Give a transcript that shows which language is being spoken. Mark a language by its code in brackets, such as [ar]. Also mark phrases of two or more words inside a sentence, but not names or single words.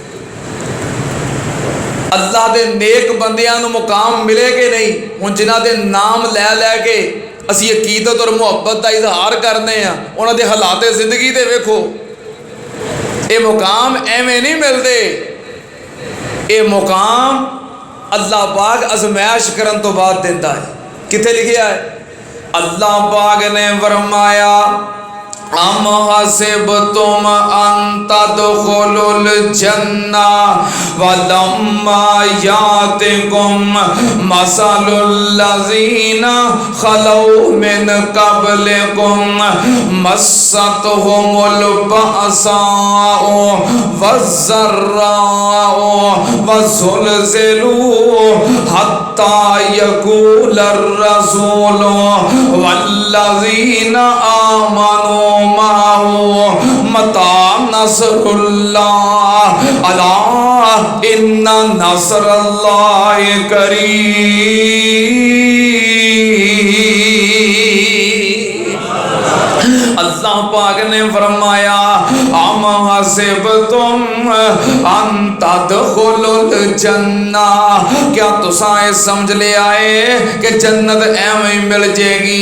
[pa] اللہ دے نیک بندیاں نوں مقام ملے کہ نہیں، ہن جنہاں دے نام لے لے کے اسیں عقیدت اور محبت کا اظہار کرنے ہیں، انہاں دے حالات زندگی دے ویکھو. یہ مقام ایویں نہیں ملتے، یہ مقام اللہ پاک آزمائش کرن توں بعد دیتا ہے. کتھے لکھیا ہے؟ اللہ پاک نے فرمایا [ar] أم حسبتم أن تدخلوا الجنة ولما يأتكم مثل الذين خلوا من قبلكم مستهم البأساء والضراء وزلزلوا حتى يقول الرسول والذين آمنوا متى نصر الله ألا إن نصر الله قريب. [pa] اللہ پاک نے فرمایا [ar] أم حسبتم أن تدخلوا الجنة, [pa] کیا تسا یہ سمجھ لے آئے کہ جنت ایویں مل جائے گی?